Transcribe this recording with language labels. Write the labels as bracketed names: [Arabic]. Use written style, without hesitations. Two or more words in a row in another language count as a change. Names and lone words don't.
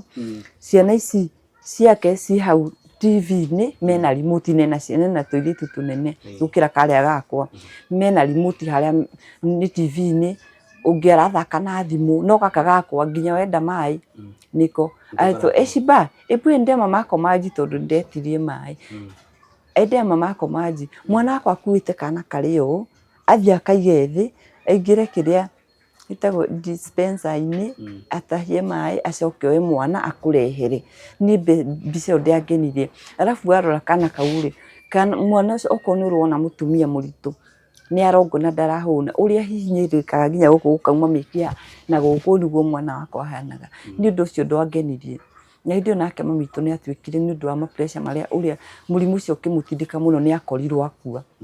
[Kikuyu] Ciana ici ciake ci hau TV-inĩ mena remote na tũirĩtu tũnene gũkĩra karĩa gakwa. Mena remote harĩa nĩ TV-inĩ, ũngĩ arathaka na thimũ. No gaka gakwa nginya wenda maĩ nĩko. Aretwo Shiba, ebu ende mamako maji tondũ ndetirie maĩ. Ende mamako maji. Mwana wakwa akuĩte kana karĩ ũũ, athiĩ akaige thĩ, aingĩre kĩrĩa gĩtagwo dispenser-inĩ, atahie maĩ acoke oe mwana akũrehere. Niĩ mbica ĩyo ndĩangenirie. Arabu warora kana kau rĩ, mwana ũcio okorwo nĩ ũrona mũtumia mũritũ nĩ arongona ndarahũna ũrĩa hihinyĩrĩkaga nginya gũkũ gũkauma mĩkiha na gũkũ nĩguo mwana wakwa ahanaga nĩ ũndũ ũcio ndwangenirie na hĩndĩ ĩyo nake mami witũ nĩ atuĩkire nĩ ũndũ wa pressure marĩa ũrĩa mũrimũ ũcio ũkĩmũtindĩka mũno nĩ akorirwo akua